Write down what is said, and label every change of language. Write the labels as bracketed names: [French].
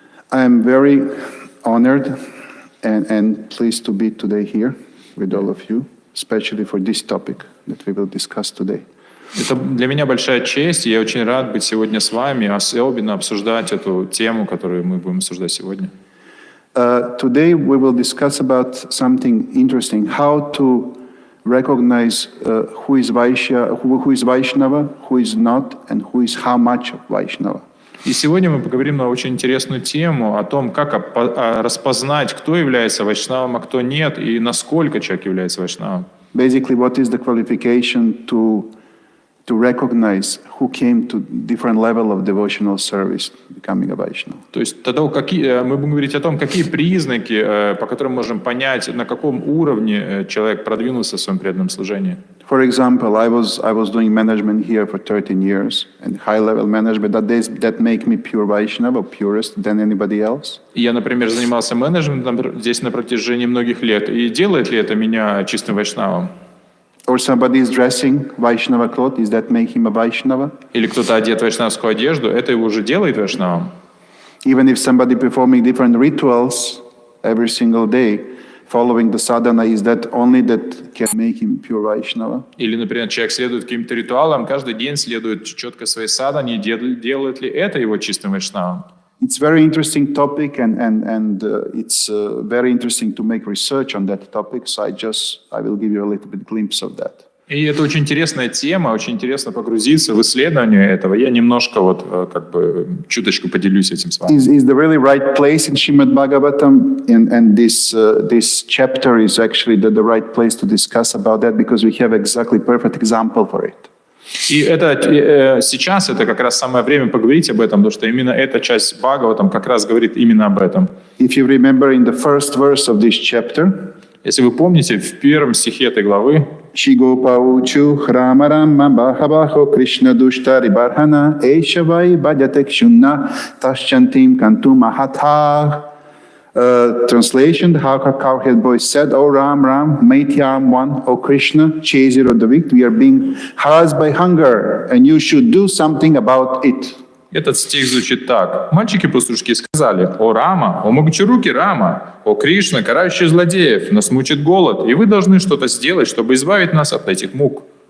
[English] I am very honored and pleased to be today here with all of you, especially for this topic that we will discuss today. [Russian] Это для меня большая честь, и я очень рад быть сегодня с вами, особенно обсуждать эту тему, которую мы будем обсуждать сегодня. [English] Today we will discuss about something interesting: how to recognize who is Vaishnava, who is not, and who is how much of Vaishnava. [Russian] И сегодня мы поговорим на очень интересную тему о том, как распознать, кто является вайшнавом, а кто нет, и насколько человек является вайшнавом. [English] Basically, what is the qualification to recognize who came to different level of devotional service, becoming a Vaishnava. [Russian] То есть тогда мы будем говорить о том, какие признаки, по которым можем понять, на каком уровне человек продвинулся в своем преданном служении. [English] For example, I was doing management here for 13 years, and high-level management that make me pure Vaishnava, purest than anybody else. [Russian] Я, например, занимался менеджментом здесь на протяжении многих лет, и делает ли это меня чистым вайшнавом? [English] Or somebody is dressing Vaishnava cloth, is that make him a Vaishnava? [Russian] Или кто-то одет в вайшнавскую одежду, это его уже делает вайшнавом. [English] Even if somebody performing different rituals every single day, following the sadhana, is that only that can make him pure Vaishnava? [Russian] Или, например, человек следует каким-то ритуалам, каждый день следует четко своей садхане, делает ли это его чистым вайшнавом? [English] It's very interesting topic, and it's very interesting to make research on that topic. So I will give you a little bit glimpse of that. [Russian] И это очень интересная тема, очень интересно погрузиться в исследование этого. Я немножко чуточку поделюсь этим с вами. [English] Is the really right place in Srimad Bhagavatam, and this chapter is actually the right place to discuss about that, because we have exactly perfect example for it. [Russian] И сейчас это как раз самое время поговорить об этом, потому что именно эта часть Бхагаватам как раз говорит именно об этом. [English] If you remember in the first verse of this chapter, [Russian] если вы помните, в первом стихе этой главы [Sanskrit] Shigopauchu Hramarama Bahabaho Krishna Dushtari Barhana Eshavai Bhajatek Shunna Taschantim Kantum Ahatha [English] Translation, the cowherd boy said, "O Ram, Ram, mighty arm one, O Krishna, chaser of the wicked, we are being harassed by hunger, and you should do something about it." [Russian] Этот стих звучит так. Мальчики-пастушки сказали: «О Рама, о могучерукий Рама, о Кришна, карающий злодеев, нас мучит голод, и вы должны что-то сделать, чтобы избавить нас от этих мук».